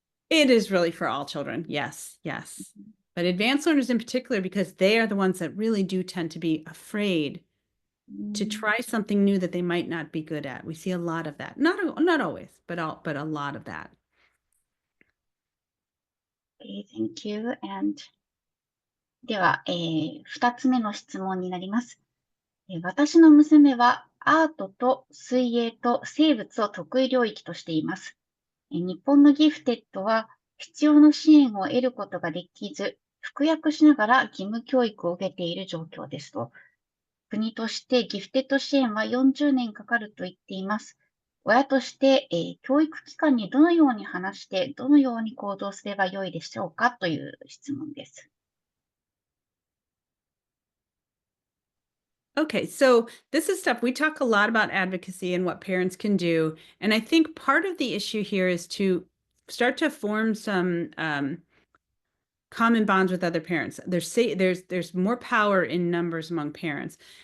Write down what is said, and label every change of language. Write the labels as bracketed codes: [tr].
[en] It is really for all children. Yes, yes. But advanced learners in particular, because they are the ones that really do tend to be afraid to try something new that they might not be good at. We see a lot of that. Not always, but a lot of that. Okay, thank you. And [ja] では、2つ目の質問になります。私の娘はアートと水泳と生物を得意領域としています。日本のギフテッドは必要な支援を得ることができず、服薬しながら義務教育を受けている状況ですと。国としてギフテッド支援は40年かかると言っています。親として、教育機関にどのように話して、どのように行動すればよいでしょうかという質問です。 [en] Okay, so this is stuff we talk a lot about advocacy and what parents can do. And I think part of the issue here is to start to form some common bonds with other parents. There's more power in numbers among parents.